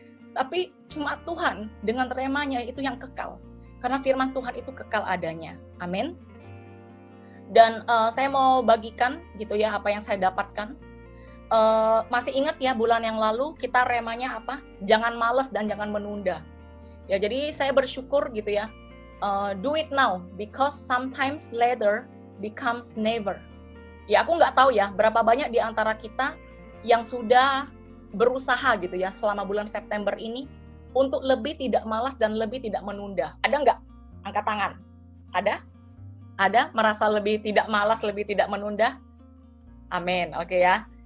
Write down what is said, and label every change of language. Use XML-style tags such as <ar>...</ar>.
<id>Tapi cuma Tuhan dengan remanya itu yang kekal. Karena firman Tuhan itu kekal adanya. Amin. Dan saya mau bagikan gitu ya apa yang saya dapatkan. Masih ingat ya bulan yang lalu kita remanya apa? Jangan malas dan jangan menunda. Ya jadi saya bersyukur gitu ya.</id> <en>Do it now because sometimes later becomes never.</en> <id>Ya aku nggak tahu ya berapa banyak di antara kita yang sudah berusaha gitu ya selama bulan September ini untuk lebih tidak malas dan lebih tidak menunda. Ada nggak? Angkat tangan. Ada? Ada? Merasa lebih tidak malas, lebih tidak menunda? Amin. Oke ya.</id>